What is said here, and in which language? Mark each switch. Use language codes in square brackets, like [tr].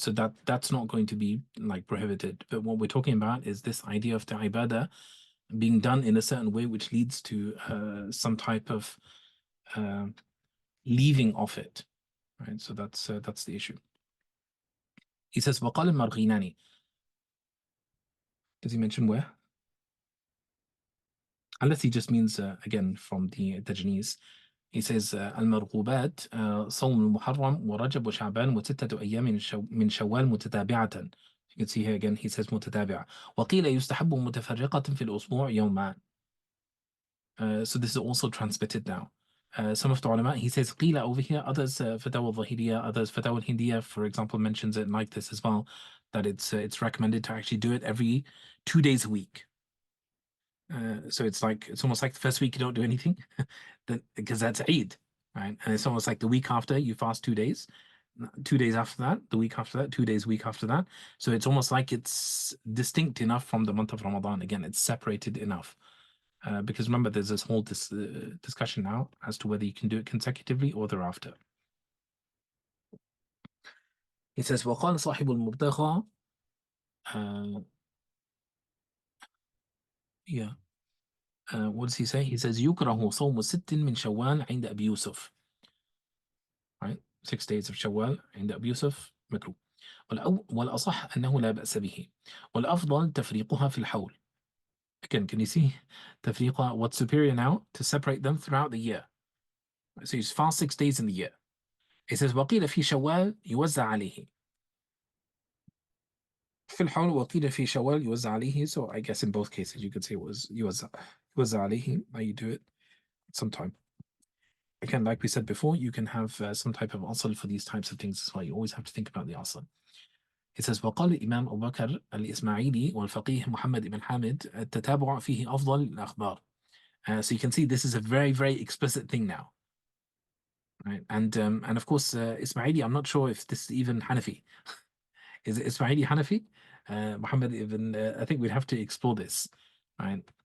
[en] So that's not going to be like prohibited. But what we're talking about is this idea of the ibadah being done in a certain way, which leads to some type of uh, leaving of it, right? So that's the issue. He says, [ar] وقال المرغيناني. [en] Does he mention where? Unless he just means again from the Tajniz. He says [ar] المرغوبات صوم المحرم ورجب وشعبان وستة أيام من شوال متتابعة. [en] You can see here again he says متتابعة. [ar] وقيل يستحب متفرقة في الأسبوع يومان. [en] So this is also transmitted now. Some of the ulama, he says قيل over here, others Fatawa al-Zahiriyya, others Fatawa al-Hindiyya, for example, mentions it like this as well, that it's recommended to actually do it every 2 days a week. So it's almost like the first week you don't do anything, then because that's Eid, right? And it's almost like the week after you fast 2 days, 2 days after that, the week after that, 2 days a week after that. So it's almost like it's distinct enough from the month of Ramadan. Again, it's separated enough. Because remember, there's this whole discussion now as to whether you can do it consecutively or thereafter. He says, [ar] وقال صاحب المبتغى [en] yeah. What does he say? He says [ar] يكره صوم ست من شوال عند أبي يوسف. [en] Right? 6 days of Shawwal [ar] عند أبي يوسف مكروه. والأصح أنه لا بأس به. والأفضل تفريقها في الحول. [en] Again, can you see تفريقها? What's superior now? To separate them throughout the year. So you fast 6 days in the year. It says [ar] وقيل في شوال يوزع عليه. في الحول وقيل في شوال يوزع عليه. [en] So I guess in both cases you could say it was [ar] يوزع عليه. [en] Now you do it sometime. Again, like we said before, you can have some type of asl for these types of things as well. You always have to think about the asl. It says [ar] وقال الإمام أبو بكر الإسماعيلي والفقيه محمد بن حامد التتابع فيه أفضل الأخبار. [en] So you can see this is a very, very explicit thing now. Right? And of course, Ismaili, I'm not sure if this is even Hanafi. Is it Ismaili Hanafi? Muhammad ibn, I think we'd have to explore this, right?